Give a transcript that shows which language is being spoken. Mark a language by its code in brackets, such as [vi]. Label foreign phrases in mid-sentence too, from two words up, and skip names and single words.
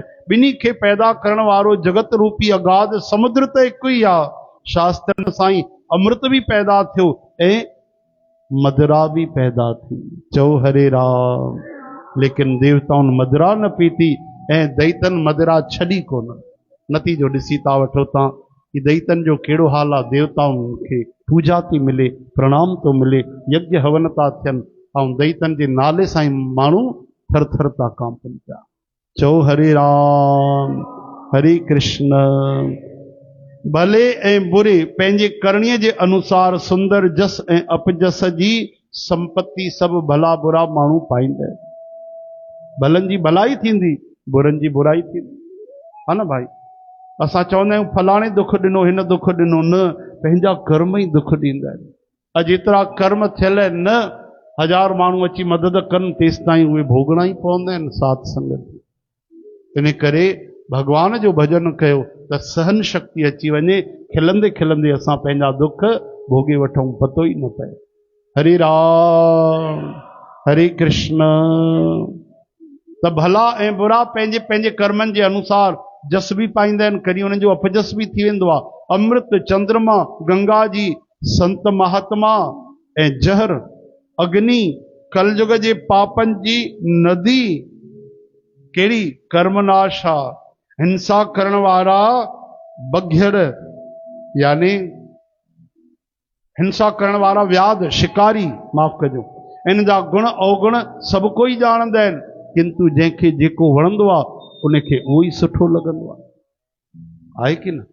[sd] ॿिन्ही खे पैदा करण वारो जगत रूपी अगाध समुद्र त हिकु ई आहे। शास्त्रनि साईं अमृत भी पैदा थियो ऐं मदरा भी पैदा थी। चओ हरे राम। लेकिन देवताउनि मदरा न पीती ऐं दैतन मदरा छॾी कोन। नतीजो ॾिसी था वठो तव्हां कि दैतन जो कहिड़ो हाल आहे। देवताउनि खे पूजा थी मिले, प्रणाम थो मिले, यज्ञ हवन था थियनि ऐं दैतन जे नाले सां ई माण्हू थर थर था कांपनि पिया। चओ हरे राम हरे कृष्ण। भले ऐं बुरे पंहिंजे करणीअ जे अनुसार सुंदर जस ऐं अपजस जी संपत्ति सभु भला बुरा माण्हू पाईंदा आहिनि। भलनि जी भलाई थींदी, बुरनि जी बुराई थींदी, हा न भाई। असां चवंदा आहियूं फलाणे दुख ॾिनो, हिन दुख ॾिनो, न पंहिंजा कर्म ई दुख ॾींदा आहिनि। अॼु एतिरा कर्म थियल आहिनि, न 1000 माण्हू अची मदद कनि तेसि ताईं उहे भोगणा ई पवंदा आहिनि साथ संगत। इन करे भगवान जो भजन कयो त सहन शक्ति अची वञे, खिलंदे खिलंदे असां पंहिंजा दुख भोगे वठूं, पतो ई न पए। हरे राम हरे कृष्ण। त भला ऐं बुरा पंहिंजे पंहिंजे कर्मनि जे अनुसार जस बि पाईंदा आहिनि, कॾहिं उन्हनि जो अपजस बि थी वेंदो आहे। अमृत चंद्रमा गंगा जी संत महात्मा ऐं जहर अग्नि कलयुग जे पापनि जी नदी कहिड़ी कर्मनाश आहे। हिंसा करण वारा बघियर यानी हिंसा करण वारा व्याध शिकारी, माफ़ कजो, इन जा गुण अवगुण सभु कोई ॼाणंदा आहिनि, किंतु जंहिंखे जेको वणंदो आहे उनखे उहो ई सुठो लॻंदो आहे कि न?